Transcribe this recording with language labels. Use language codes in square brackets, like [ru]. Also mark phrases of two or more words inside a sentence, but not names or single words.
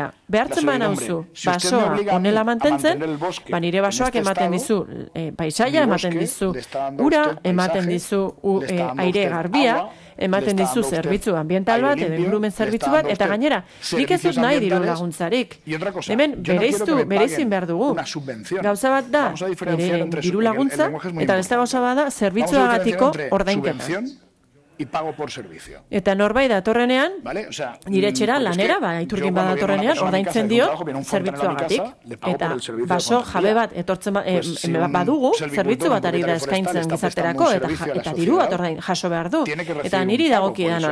[eu] Behartzen baina hauzu, basoa onela mantentzen, nire basoak ematen dizu paisaia, ematen dizu ura, ematen dizu aire garbia, ematen dizu zerbitzu ambiental bat, edo ingurumen zerbitzu bat, eta gainera, nik ez dut nahi diru laguntzarik. Hemen bereizin behar dugu. Gauza bat da, diru laguntza, eta beste gauza bat da, zerbitzuagatiko ordainketa. [es] y pago por servicio. [eu] Eta norbait datorrenean, nire etxera lanera, Iturgin badatorrenean, ordaintzen dio zerbitzuagatik. Eta baso jabe bat etortzen badugu, zerbitzu bat ari da eskaintzen gizarterako, eta diru bat ordain jaso behar du. Eta niri dagokidana.